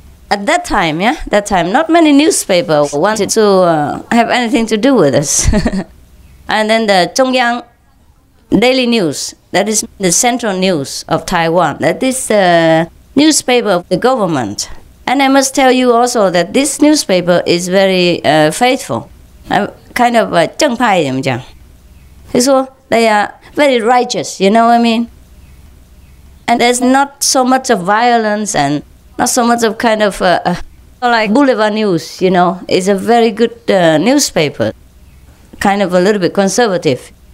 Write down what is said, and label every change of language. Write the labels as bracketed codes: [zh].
[en] At that time, not many newspapers wanted to have anything to do with us. And then the Zhongyang Daily News, that is the central news of Taiwan, that is the newspaper of the government. And I must tell you also that this newspaper is very faithful. Kind of [zh] 正派怎么讲？他说 [en] they are very righteous, you know what I mean? And there's not so much of violence and not so much of kind of like Boulevard News, you know. It's a very good newspaper, kind of a little bit conservative.